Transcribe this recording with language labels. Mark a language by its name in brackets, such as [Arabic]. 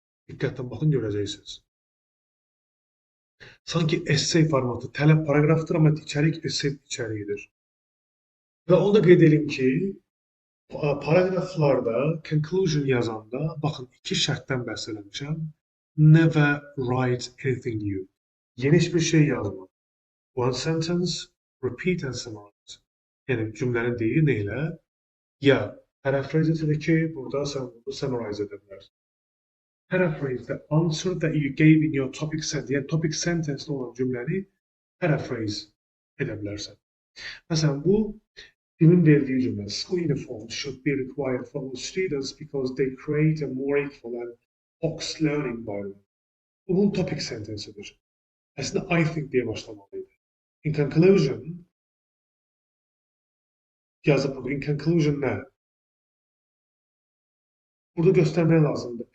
[Azerbaijani] Diqqətlə baxın, görəcəksiniz. Sanki essay formatı, tələb paragrafdır, amma içərik essay içəriyidir. Və onu da qeyd edeyim ki, paragraflarda, conclusion yazanda, baxın, iki şərtdən bəhs eləmişəm. [English] Never write anything new. [Turkish] Yeni hiçbir şey yazma. [English] One sentence, repeat and summarize. [Azerbaijani] Yəni cümlənin deyir nə ilə? Ya paraphrase edir ki, burada sən bunu summarize edə bilərsən. [English] Paraphrase the answer that you gave in your topic sentence. [Azerbaijani] Yəni topic sentence olan cümləni paraphrase edə bilərsən. Məsələn, bu Tim'in verdiyi cümlə. [English] School uniforms should be required for all students because they create a more equal and focused learning environment. [Azerbaijani] Bu bunun topic sentence'idir. Aslında [English] I think [Azerbaijani] diye başlamalıydı. [English] In conclusion, yazıp in conclusion ne? [Azerbaijani] Burada göstermeye lazımdı.